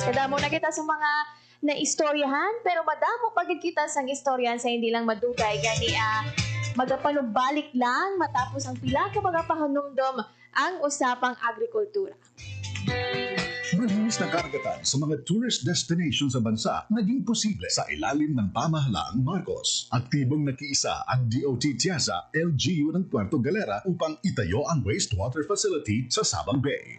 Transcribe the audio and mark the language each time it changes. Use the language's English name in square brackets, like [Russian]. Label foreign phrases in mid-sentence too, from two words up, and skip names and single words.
[Hiligaynon] Kada mo na kita sa mga na istoryahan pero madamo pagid kita sang istoryahan sa hindi lang madugay gani magapanumbalik lang matapos ang pila ka mga pahanumdom ang usapang agrikultura. [Filipino] Malinis na karagatan sa mga [English] tourist destinations [Filipino] sa bansa naging posible sa ilalim ng pamahalaang Marcos. Aktibong nakiisa ang DOT Tiasa LGU ng Puerto Galera upang itayo ang wastewater facility sa Sabang Bay.